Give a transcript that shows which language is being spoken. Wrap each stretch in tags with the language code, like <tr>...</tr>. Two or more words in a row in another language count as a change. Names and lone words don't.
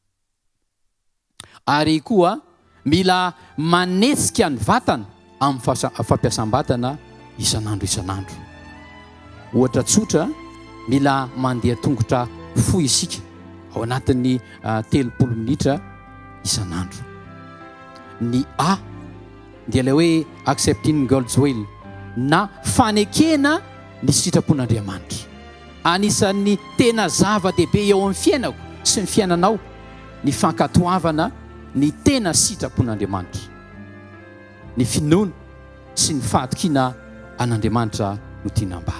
<mg>Ary koa mila manetsika ny vatana amin'ny fampiasam-batana isan'andro. Ohatra tsotra, mila mandeha tongotra fohy isika ao anatin'ny 30 minitra isan'andro. Ny A dia le hoe</mg> <en>accepting God's will,</en> <mg>na fanekena ny sitrapon'Andriamanitra. Anisan'ny tena zava-dehibe eo amin'ny fiainako sy ny fiainanao ny fankatoavana ny tena sitrapon'Andriamanitra, ny finoana sy ny fahatokiana an'Andriamanitra no tiana ambara.</mg>